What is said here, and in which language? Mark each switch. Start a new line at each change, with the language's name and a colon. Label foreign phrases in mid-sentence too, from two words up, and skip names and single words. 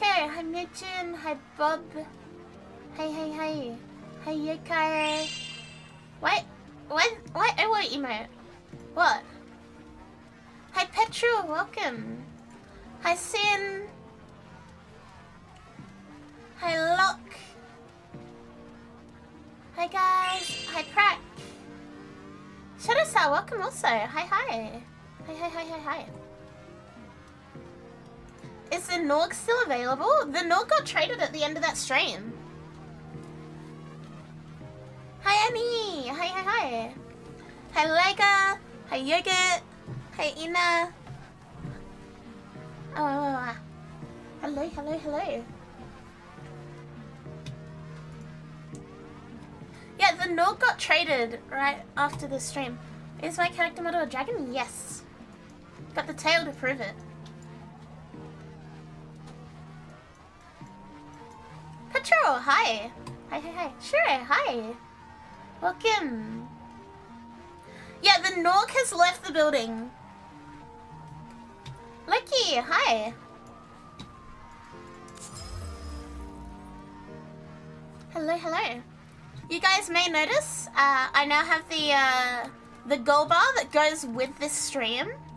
English: Hi Mitchin. Hi Bob. Hey. Hi Yokai. What? I want emote. What? Hi Petrol. Welcome. Hi Sin. Hi Locke. Hi guys. Hi Prack. Shadowstar, welcome also. Hi. Hi. Is the Norg still available? The Norg got traded at the end of that stream. Hi Annie. Hi. Hi Lega. Hi Yogurt. Hi Ina. Oh. Hello. Yeah, the Norg got traded right after the stream. Is my character model a dragon? Yes. Got the tail to prove it. Petrol, hi. Hi. Sure, hi. Welcome. Yeah, the Norg has left the building. Lucky, hi. Hello. You guys may notice, I now have the goal bar that goes with this stream.